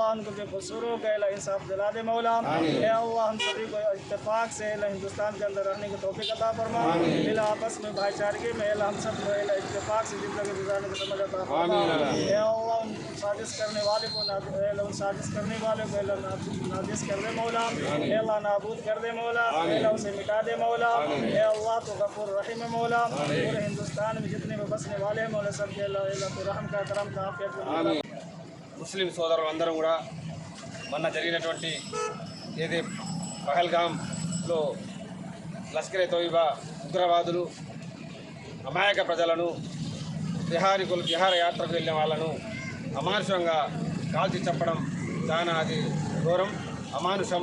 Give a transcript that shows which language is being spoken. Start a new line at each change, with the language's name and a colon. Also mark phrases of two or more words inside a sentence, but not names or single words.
Urdu: ان کو بے قصوروں کا اللہ انصاف دلا دے مولا یا اللہ ہم سبھی کو اتفاق سے اللہ ہندوستان کے اندر رہنے کی توفیق عطا فرما اللہ آپس میں بھائی چارگی میں اللہ ہم سب کو اللہ اتفاق سے زندگی گزارنے کی سمجھ عطا فرما یا اللہ ان سازش کرنے والے کو ان سازش کرنے والے کو اللہ نازش کر دے مولا اے اللہ نابود کر دے مولا اے اللہ اسے مٹا دے مولا اے اللہ تو غفور رحیم مولا پورے ہندوستان میں جتنے بھی بسنے والے ہیں مولا سب کے اللہ تو رحم کا کرم کا عافیت کا
Telugu: ముస్లిం సోదరులందరం కూడా మొన్న జరిగినటువంటి ఏది పహల్గాంలో లష్కరే తోయిబా ఉగ్రవాదులు అమాయక ప్రజలను విహారయాత్రకు వెళ్ళిన వాళ్ళను అమానుషంగా కాల్చి చంపడం చాలా అది ఘోరం అమానుషం.